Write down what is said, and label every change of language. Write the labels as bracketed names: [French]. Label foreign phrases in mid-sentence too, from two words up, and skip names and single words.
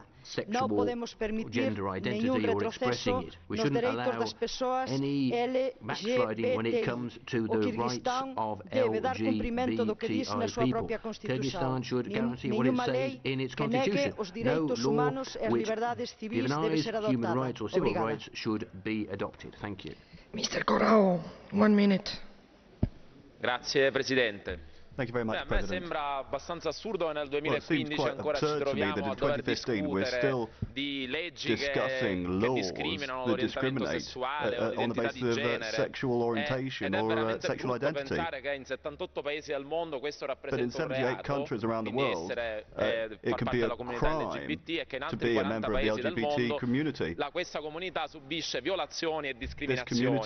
[Portuguese] Não podemos permitir nenhum retrocesso nos direitos das pessoas LGBTI. O Kyrgyzstan deve dar cumprimento do que diz na sua própria Constituição. Nenhuma lei que negue os direitos humanos e as liberdades civis deve ser adotada. Obrigada. [English] Mr. Corrao, 1 minute. [Italian] Grazie Presidente. [English] Thank you very much, [Italian] A me [English] President. [Italian] sembra abbastanza assurdo che nel 2015 ancora ci troviamo a dover discutere di leggi che discriminano l'orientamento sessuale o l'identità di genere ed è veramente brutto pensare che in 78 paesi al mondo questo rappresenta un reato, quindi essere far parte della comunità LGBT, e che in altri 40 paesi del mondo questa comunità subisce violazioni e discriminazioni.